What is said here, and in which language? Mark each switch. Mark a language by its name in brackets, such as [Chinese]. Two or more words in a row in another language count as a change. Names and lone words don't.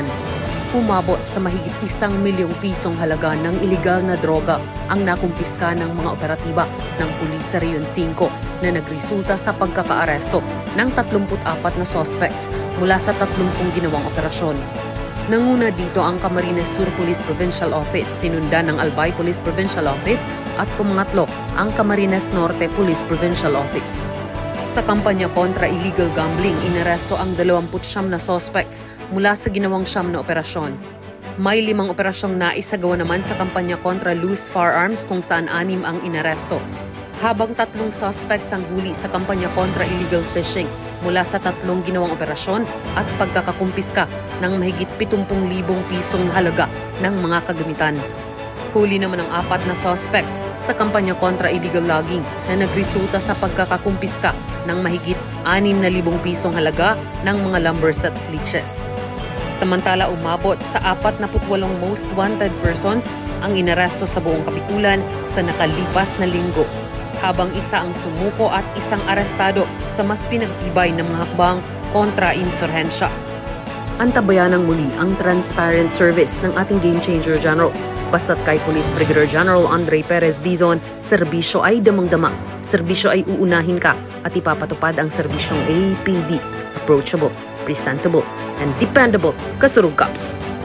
[Filipino] Umabot sa mahigit 1 milyong pisong halaga ng iligal na droga ang nakumpiska ng mga operatiba ng Pulis sa Region 5 na nagresulta sa pagkakaaresto ng 34 na suspects mula sa 30 ginawang operasyon. Nanguna dito ang Camarines Sur Police Provincial Office, sinundan ng Albay Police Provincial Office at pumangatlo ang Camarines Norte Police Provincial Office. Sa kampanya kontra [English] illegal gambling, [Filipino] inaresto ang 29 na suspects mula sa ginawang 9 na operasyon. May 5 operasyong naisagawa naman sa kampanya kontra [English] loose firearms [Filipino] kung saan 6 ang inaresto. Habang 3 suspects ang huli sa kampanya kontra [English] illegal fishing [Filipino] mula sa 3 ginawang operasyon at pagkakakumpiska ng mahigit 70,000 pisong halaga ng mga kagamitan. Huli naman ang 4 na suspects sa kampanya kontra [English] illegal logging [Filipino] na nagresulta sa pagkakakumpiska ng mahigit 6,000 pisong halaga ng mga [English] lumber set leaches. [Filipino] Samantala umabot sa 48 [English] most wanted persons [Filipino] ang inaresto sa buong Kapitulan sa nakalipas na linggo, habang isa ang sumuko at isang arestado sa mas pinagtibay na mga hakbang kontra insurhensya. Antabayan ng muli ang [English] transparent service [Filipino] ng ating [English] Game Changer General. [Filipino] Basta't kay Police Brigadier General Andre Perez Dizon, serbisyo ay damang-dama, serbisyo ay uunahin ka at ipapatupad ang serbisyong APD, [English] approachable, presentable, and dependable [Filipino] kasurug cops.